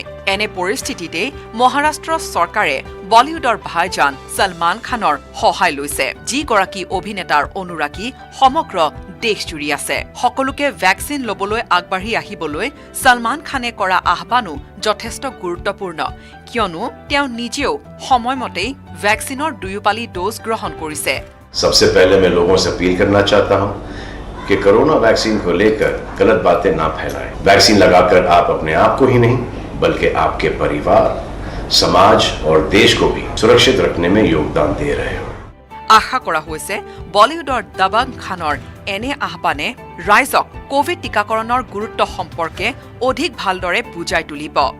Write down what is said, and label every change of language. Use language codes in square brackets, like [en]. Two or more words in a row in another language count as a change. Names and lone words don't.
[as] এনে পৰিস্থিতিতে মহাৰাষ্ট্ৰ চৰকাৰে বলিউডৰ ভাইজান সলমান খানৰ সহায় লৈছে, যিগৰাকী অভিনেতাৰ অনুৰাগী সমগ্ৰ দেশজুৰি আছে। সকলোকে ভেকচিন ল'বলৈ আগবাঢ়ি আহিবলৈ সলমান খানে কৰা আহ্বানো যথেষ্ট গুৰুত্বপূৰ্ণ, কিয়নো তেওঁ নিজেও সময়মতেই ভেকচিনৰ 2 পালি ড'জ গ্ৰহণ কৰিছে। [hi] सबसे पहले मैं लोगों से अपील करना चाहता हूं कि कोरोना वैक्सीन को लेकर गलत बातें ना फैलाएं। वैक्सीन लगाकर आप अपने आप को ही नहीं बल्कि आपके परिवार, समाज और देश को भी सुरक्षित रखने में योगदान दे रहे हो। [as] আশা কৰা হৈছে বলিউডৰ দবং খানৰ এনে আহ্বানে ৰাইজক কোভিড টিকাকৰণৰ গুৰুত্ব সম্পৰ্কে অধিক ভালদৰে বুজাই তুলিব।